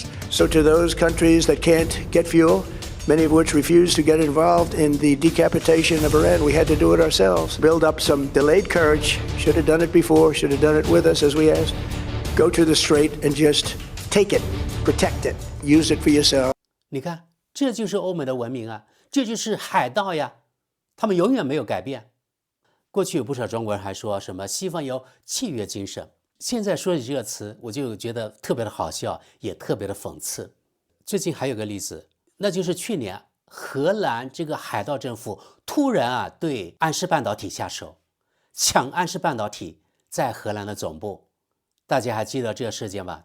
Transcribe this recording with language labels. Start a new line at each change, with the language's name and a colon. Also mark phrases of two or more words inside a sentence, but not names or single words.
English: So to those countries that can't get fuel, many of which refuse to get involved in the decapitation of Iran, we had to do it ourselves. Build up some delayed courage. Should have done it before, should have done it with us, as we asked. Go to the strait and just take it, protect it, use it for yourself.
Chinese: 你看，这就是欧美的文明啊，这就是海盗呀，他们永遠沒有改變。過去有不少中國人還說什麼西方有契約精神，現在說起這個詞，我就覺得特別的好笑，也特別的諷刺。最近還有個例子，那就是去年荷蘭這個海盜政府突然對安氏半導體下手，搶安氏半導體在荷蘭的總部，大家還記得這個事件吧？